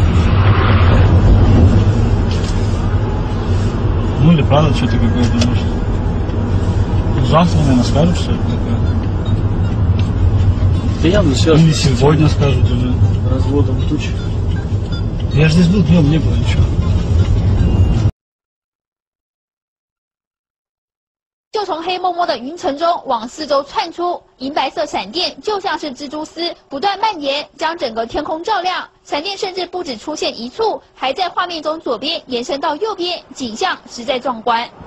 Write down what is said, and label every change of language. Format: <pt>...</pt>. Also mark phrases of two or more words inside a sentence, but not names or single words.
<ru>Ну или правда что-то какое-то, может. Завтра, наверное, скажут, что это такое. Да явно связано. Или сегодня скажут уже. Разводом туч. Я же здесь был, днем не было ничего.</ru> <zh>就从黑蒙蒙的云层中往四周窜出，银白色闪电就像是蜘蛛丝，不断蔓延，将整个天空照亮。闪电甚至不止出现一处，还在画面中左边延伸到右边，景象实在壮观。</zh>